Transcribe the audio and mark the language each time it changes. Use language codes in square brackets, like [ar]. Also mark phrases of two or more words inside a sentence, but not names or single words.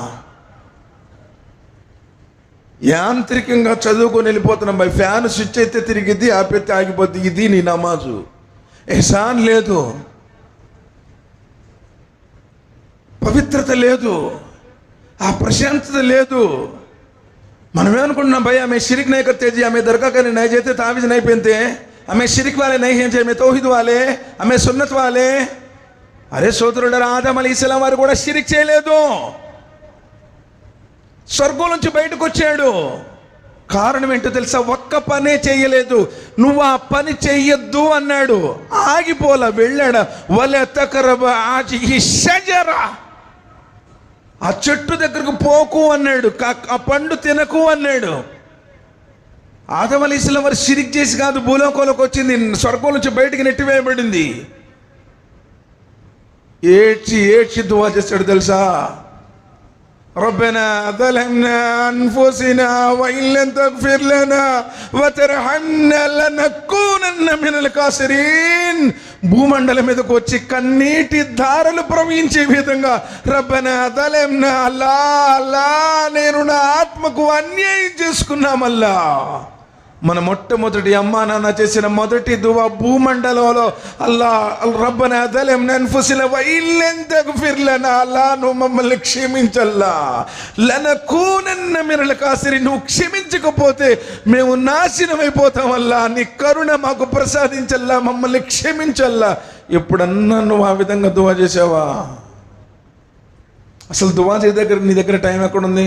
[te] యాంత్రికంగా చదువుకొని వెళ్ళిపోతున్నాం భయ్, ఫ్యాన్ స్విచ్ అయితే తిరిగిద్ది, ఆపైతే ఆగిపోద్ది, ఇది నీ నమాజు. ఎహసాన్ లేదు, పవిత్రత లేదు, ఆ ప్రశాంతత లేదు. మనమేమనుకుంటున్నాం భయ్ [ur] ہمیں شرک نہیں کرتے جی، ہمیں درگاہ کرنے نہیں جاتے، تعویذ نہیں پہنتے، ہمیں شرک والے نہیں ہیں جی، ہمیں توحید والے، ہمیں سنت والے. [te] అరే సోదరులారా, ఆదం అలైహిస్సలాం వారు కూడా షిరిక్ చేయలేదు, స్వర్గం నుంచి బయటకు వచ్చాడు. కారణం ఏంటో తెలుసా? ఒక్క పనే చేయలేదు, నువ్వు ఆ పని చెయ్యొద్దు అన్నాడు, ఆగిపోలా, వెళ్ళాడు. [ar] ولا تقربا هذه الشجرة, [te] ఆ చెట్టు దగ్గరకు పోకు అన్నాడు, ఆ పండు తినకు అన్నాడు. ఆదం అలైహిస్సలాం వారు షిరిక్ చేసి కాదు భూలోకంలోకి వచ్చింది, స్వర్గం నుంచి బయటికి నెట్టివేయబడింది. ఏడ్చి ఏడ్చి దువా చేస్తాడు తెలుసా? [ar] ربنا ظلمنا أنفسنا وإن لم تغفر لنا وترحمنا لنكونن من الخاسرين. [te] భూమండలం మీదకు వచ్చి కన్నీటి ధారలు ప్రవహించే విధంగా [ar] ربنا ظلمنا, [te] అల్లా అల్లా నేను నా ఆత్మకు అన్యాయం చేసుకున్నామల్లా. మన మొట్టమొదటి అమ్మా నాన్న చేసిన మొదటి దువా భూమండలంలో అల్లా [ar] ربنا ظلمنا أنفسنا وإن لم تغفر لنا, [te] అల్లా నువ్వు మమ్మల్ని క్షమించల్లా, [ar] لنكونن من الخاسرين, [te] నువ్వు క్షమించకపోతే మేము నాశనం అయిపోతాం, అల్లా నీ కరుణ మాకు ప్రసాదించల్లా, మమ్మల్ని క్షమించల్లా. ఎప్పుడన్నా నువ్వు ఆ విధంగా దువా చేసావా? అసలు దువా చేసే దగ్గర నీ దగ్గర టైం ఎక్కడుంది?